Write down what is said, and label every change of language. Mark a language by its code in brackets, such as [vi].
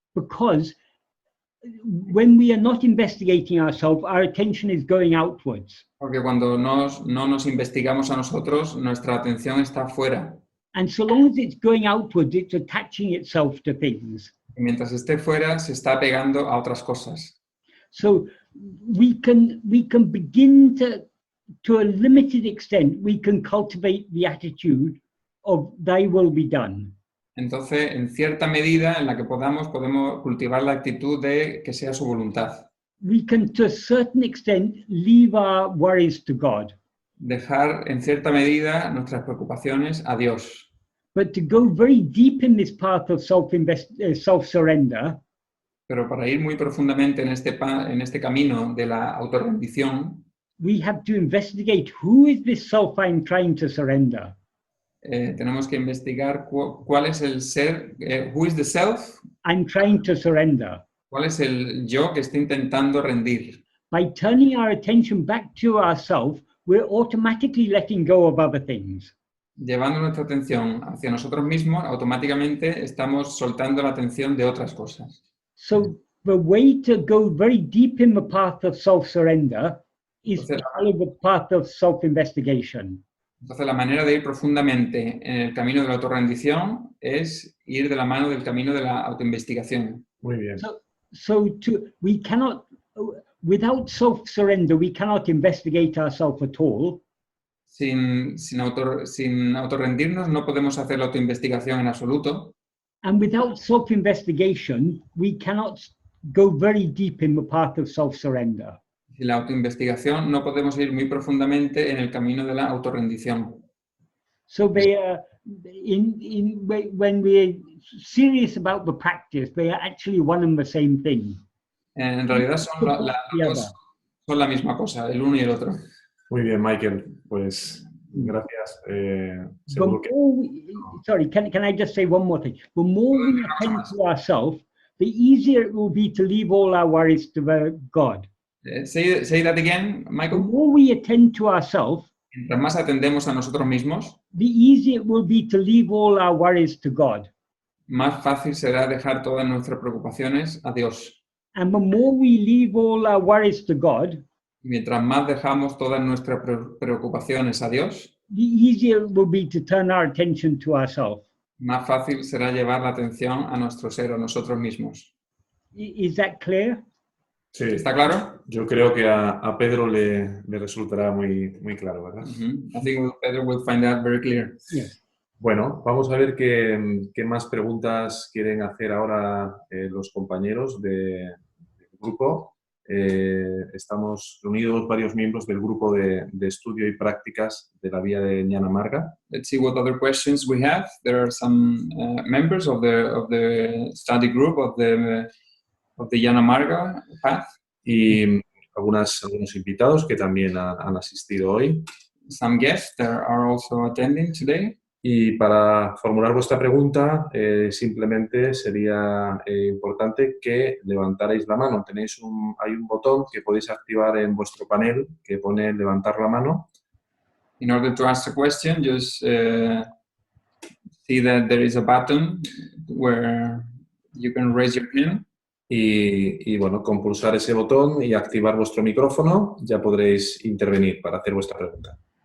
[en] because when we are not investigating ourselves, our attention is going outwards. [es] porque cuando no nos investigamos a nosotros, nuestra atención está fuera. [en] And so long as it's going outwards, it's attaching itself to things. [es] Y mientras esté fuera, se está pegando a otras cosas. [en] So we can begin to a limited extent, we can cultivate the attitude of thy will be done. [es] Entonces, en cierta medida en la que podemos cultivar la actitud de que sea su voluntad. [en] We can, to a certain extent, leave our worries to God. [es] Dejar, en cierta medida, nuestras preocupaciones a Dios. [en] But to go very deep in this path of self-surrender, [es] Pero para ir muy profundamente en este camino de la autorrendición, [en] we have to investigate who is this self I'm trying to surrender. [es] tenemos que investigar cuál es el ser, [en] who is the self, I'm trying to surrender. [es] cuál es el yo que está intentando rendir. [en] By turning our attention back to ourselves, we're automatically letting go of other things. [es] Llevando nuestra atención hacia nosotros mismos, automáticamente estamos soltando la atención de otras cosas. [en] So the way to go very deep in the path of self-surrender is to follow the path of self-investigation. [es] Entonces, la manera de ir profundamente en el camino de la autorrendición es ir de la mano del camino de la autoinvestigación. Muy bien. [en] We cannot, without self-surrender, we cannot investigate ourselves at all. [es] Sin autorrendirnos no podemos hacer la autoinvestigación en absoluto. [en] And without self-investigation, we cannot go very deep in the path of self-surrender. [es] Sin la autoinvestigación no podemos ir muy profundamente en el camino de la autorrendición. [en] So they are, when we're serious about the practice, they are actually one and the same thing. [es] En realidad son la misma cosa, el uno y el otro. Muy bien, Michael. Pues gracias. [en] The [es] Seguro que... [en] more sorry, can I just say one more thing? The more we attend to ourselves, the easier it will be to leave all our worries to God. Say that again, The Michael. more we attend to ourselves, [es] Mientras más atendemos a nosotros mismos, [en] the easier it will be to leave all our worries to God. [es] más fácil será dejar todas nuestras preocupaciones a Dios. [en] And the more we leave all our worries to God, [es] Mientras más dejamos todas nuestras preocupaciones a Dios, [en] the easier it will be to turn our attention to ourselves. [es] más fácil será llevar la atención a nuestro ser, a nosotros mismos. [en] Is that clear? [es] Sí, ¿Está claro? yo creo que a Pedro le resultará muy claro, ¿verdad? [en] I think Pedro will find that very clear. Yes. [es] Bueno, vamos a ver qué más preguntas quieren hacer ahora los compañeros del grupo. Estamos reunidos varios miembros del grupo de estudio y prácticas de la vía de Jnana Marga. [en] Let's see what other questions we have. There are some members of the study group of the Jnana Marga path. [es] Y algunos invitados que también han asistido hoy. [en] Some guests that are also attending today. [es] Y para formular vuestra pregunta, simplemente sería importante que levantarais la mano. Hay un botón que podéis activar en vuestro panel que pone levantar la mano. [en] In order to ask a question, just see that there is a button where you can raise your hand. [es] Y bueno, con pulsar ese botón y activar vuestro micrófono, ya podréis intervenir para hacer vuestra pregunta.